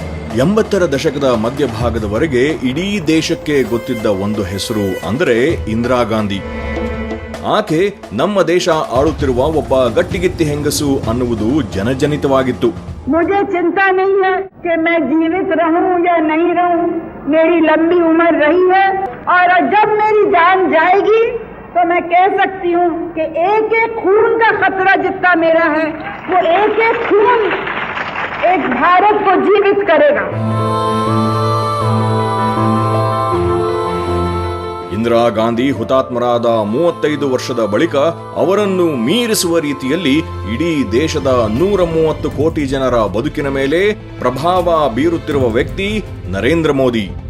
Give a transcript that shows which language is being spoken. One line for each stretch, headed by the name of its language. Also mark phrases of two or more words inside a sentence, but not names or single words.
Kannada: ಎಂಬತ್ತರ ದಶಕದ ಮಧ್ಯಭಾಗದವರೆಗೆ ಇಡೀ ದೇಶಕ್ಕೆ ಗೊತ್ತಿದ್ದ ಒಂದು ಹೆಸರು ಅಂದರೆ ಇಂದಿರಾ ಗಾಂಧಿ. ಆಕೆ ನಮ್ಮ ದೇಶ ಆಳುತ್ತಿರುವ ಒಬ್ಬ ಗಟ್ಟಿಗಿತ್ತಿ ಹೆಂಗಸು ಅನ್ನುವುದು ಜನಜನಿತವಾಗಿತ್ತು.
Hindi: मुझे चिंता नहीं है कि मैं जीवित रहूं या नहीं रहूं, मेरी लंबी उम्र रही है और जब मेरी जान जाएगी तो मैं कह सकती हूं कि एक एक खून का खतरा जितना मेरा है वो एक एक खून एक भारत को जीवित करेगा.
Kannada: ಇಂದಿರಾ ಗಾಂಧಿ ಹುತಾತ್ಮರಾದ 35 ವರ್ಷದ ಬಳಿಕ ಅವರನ್ನು ಮೀರಿಸುವ ರೀತಿಯಲ್ಲಿ ಇಡೀ ದೇಶದ 130 ಕೋಟಿ ಜನರ ಬದುಕಿನ ಮೇಲೆ ಪ್ರಭಾವ ಬೀರುತ್ತಿರುವ ವ್ಯಕ್ತಿ ನರೇಂದ್ರ ಮೋದಿ.